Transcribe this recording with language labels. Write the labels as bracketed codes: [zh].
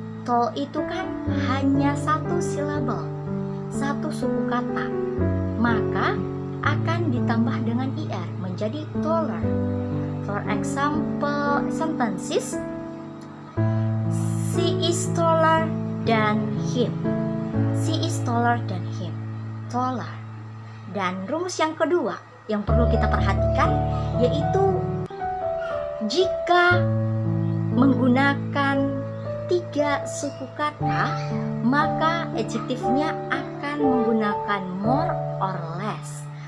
[id] Tall itu kan hanya satu silabel, satu suku kata, maka akan ditambah dengan er menjadi taller. [en] For example sentences, she is taller than him. She is taller than him. Taller. [id] Dan rumus yang kedua yang perlu kita perhatikan yaitu jika menggunakan 3 suku kata, maka adjektifnya akan menggunakan [en] more or less.